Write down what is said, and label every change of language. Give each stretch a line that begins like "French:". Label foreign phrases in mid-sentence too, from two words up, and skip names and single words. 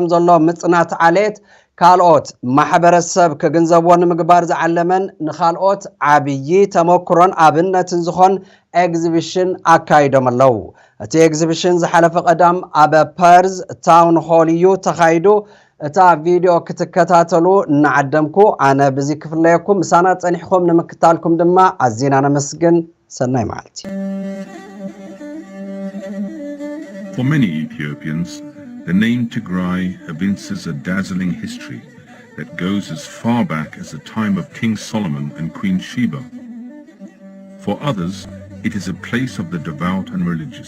Tigrinya: ዘሎ ምጽናት ዓሌት ካልኦት ማሕበረሰብ ክግንዘብዎ ንምግባር ዝዓለመን ንኻልኦት ዓብዪ ተመክሮን ኣብነትን ዝኾን ኤግዚቢሽን ኣካይዶም ኣለዉ እቲ ኤግዚቢሽን ዝሓለፈ ቀዳም ኣብ ፐርዝ ታውን ሆል እዩ ተኻይዱ እታ ቪድዮ ክትከታተሉ እናዓደምኩ ኣነ ብዚ ክፍለየኩም ምሳና ጸኒሕኩም ንምክታልኩም ድማ ኣዝና ነመስግን ሰናይ መዓልቲ
English: For many Ethiopians, the name Tigray evinces a dazzling history that goes as far back as the time of King Solomon and Queen Sheba. For others, it is a place of the devout and religious.